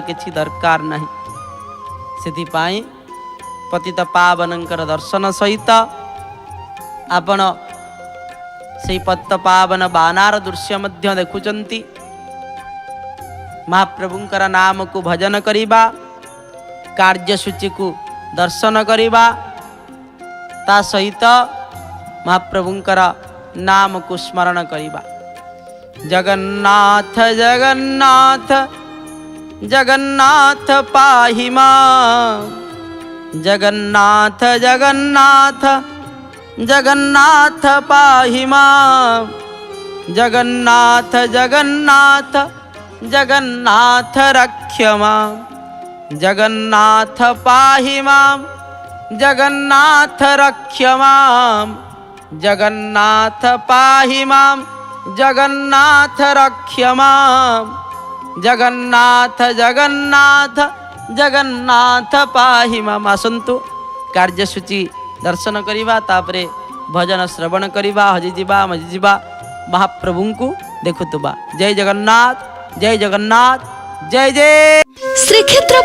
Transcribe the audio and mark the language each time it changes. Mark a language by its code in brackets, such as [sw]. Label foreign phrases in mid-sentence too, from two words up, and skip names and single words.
[or] କିଛି ଦରକାର ନାହିଁ ସେଥିପାଇଁ ପତିତ ପାବନଙ୍କର ଦର୍ଶନ ସହିତ ଆପଣ ସେ ପତିତ ପାବନ ବାନାର ଦୃଶ୍ୟ ମଧ୍ୟ ଦେଖୁଛନ୍ତି ମହାପ୍ରଭୁଙ୍କର ନାମ କୁ ଭଜନ କରିବା କାର୍ଯ୍ୟସୂଚୀ କୁ ଦର୍ଶନ କରିବା ତା ସହିତ ମହାପ୍ରଭୁଙ୍କର ନାମ କୁ ସ୍ମରଣ କରିବା [sa] जगन्नाथ जगन्नाथ जगन्नाथ पाहि मां जगन्नाथ जगन्नाथ जगन्नाथ पाहि मां जगन्नाथ जगन्नाथ जगन्नाथ रक्ष मां जगन्नाथ पाहि मां जगन्नाथ रक्ष मां जगन्नाथ पाहि मां जगन्नाथ रक्ष मां जगन्नाथ जगन्नाथ जगन्नाथ पाहि मां [or] ଆସନ୍ତୁ କାର୍ଯ୍ୟସୂଚୀ ଦର୍ଶନ କରିବା ତାପରେ ଭଜନ ଶ୍ରବଣ କରିବା ହଜି ଯିବା ମହାପ୍ରଭୁ କୁ ଦେଖୁଥିବା ଜୟ ଜଗନ୍ନାଥ ଜୟ ଜଗନ୍ନାଥ ଜୟ ଜୟ ଶ୍ରୀକ୍ଷେତ୍ର।